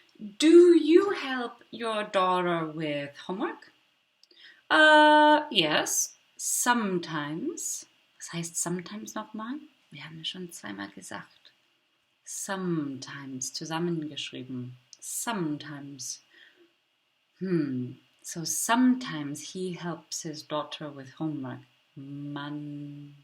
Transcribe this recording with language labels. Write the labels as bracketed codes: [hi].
[en] Do you help your daughter with homework? Yes, sometimes. [de] Was heißt sometimes nochmal? Wir haben es schon zweimal gesagt. Sometimes, zusammengeschrieben. [en] Sometimes. So sometimes he helps his daughter with homework. [de] Manchmal.